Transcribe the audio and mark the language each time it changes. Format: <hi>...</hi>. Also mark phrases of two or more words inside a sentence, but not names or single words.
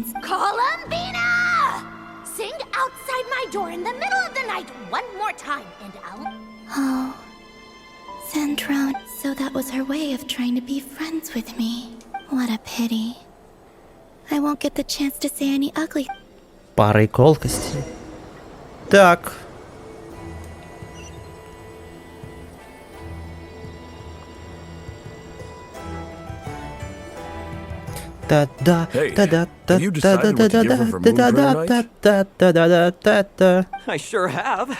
<en>Columbina! Sing outside my door in the middle of the night one more time, and I'll... Oh, Centrone. So that was her way of trying to be friends with me. What a pity. I won't get the chance to say any ugly...</en> <ru>Парой колкости. Так.</ru> <en>I sure have.</en>